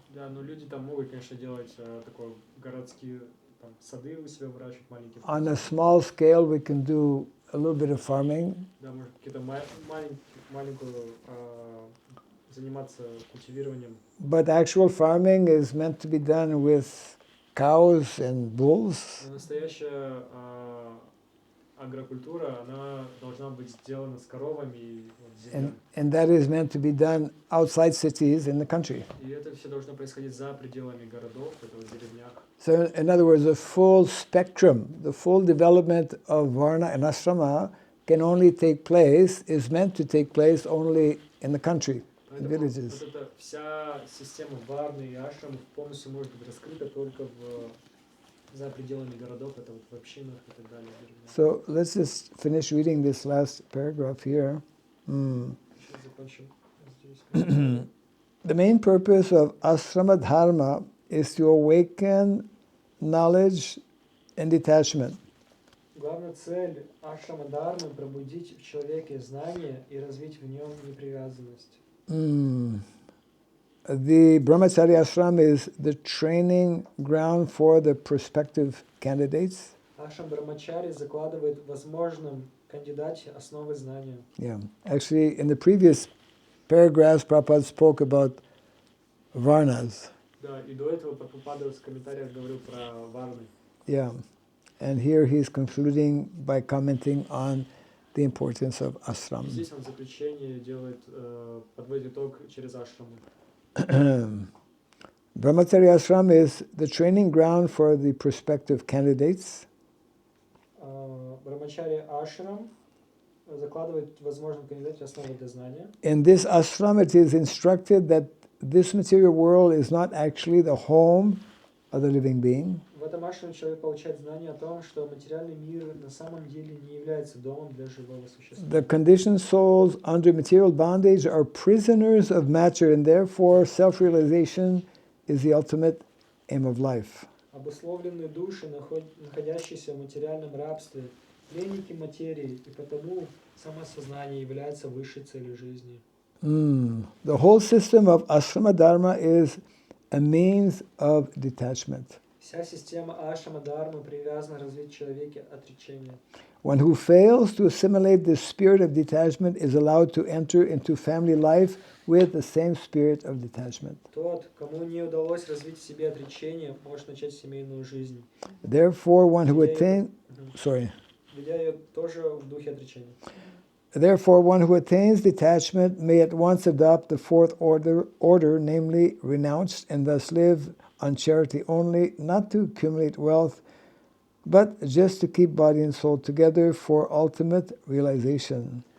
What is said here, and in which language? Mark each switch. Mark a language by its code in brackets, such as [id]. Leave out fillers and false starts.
[ru] Да, но люди там могут, конечно, делать такое городские там, сады у себя выращивать маленькие. [en] On a small scale, we can do a little bit of farming. [ru] Да, может какие-то маленькую заниматься культивированием. [en] But actual farming is meant to be done with cows and bulls. [ru] Но настоящая агрокультура, она должна быть сделана с коровами и землей. [en] And that is meant to be done outside cities in the country. [ru] И это все должно происходить за пределами городов, это в деревнях. [en] So in other words, the full spectrum, the full development of Varna and Ashrama can only take place, is meant to take place only in the country, in villages. [ru] Вот эта вся система варны и ашрамов полностью может быть раскрыта только за пределами городов, это вот в общинах и так далее. [en] So let's just finish reading this last paragraph here. [ru] Сейчас закончим здесь. [en] The main purpose of ashrama dharma is to awaken knowledge and detachment. [ru] Главная цель ашрама дхармы — пробудить в человеке знание и развить в нем непривязанность. [en] The Brahmacharya ashram is the training ground for the prospective candidates. [ru] Ашрам Брахмачари закладывает в возможном кандидате основы знания. [en] Yeah, actually, in the previous paragraphs, Prabhupada spoke about varnas. [ru] Да, и до этого Прабхупада в комментариях говорил про варны. [en] Yeah, and here he's concluding by commenting on the importance of ashram. [ru] Здесь он в заключение делает, подводит итог через ашраму. [en] Brahmacharya ashram is the training ground for the prospective candidates. [ru] Брахмачари ашрам закладывает в возможном кандидате основы для знания. [en] In this ashram, it is instructed that this material world is not actually the home of the living being. [ru] В этом ашраме человек получает знание о том, что материальный мир на самом деле не является домом для живого существа. [en] The conditioned souls under material bondage are prisoners of matter, and therefore self-realization is the ultimate aim of life. [ru] Обусловленные души, находящиеся в материальном рабстве, пленники материи, и потому Самосознание является высшей целью жизни. [en] The whole system of ashrama dharma is a means of detachment. [ru] Вся система ашрама дхармы привязана развить в человеке отречение. [en] One who fails to assimilate the spirit of detachment is allowed to enter into family life with the same spirit of detachment. [ru] Тот, кому не удалось развить в себе отречение, может начать семейную жизнь. [en] Therefore, one who attains [ru] Ведя ее тоже в духе отречения. [en] Therefore, one who attains detachment may at once adopt the fourth order, namely renounce, and thus live on charity only, not to accumulate wealth, but just to keep body and soul together for ultimate realization.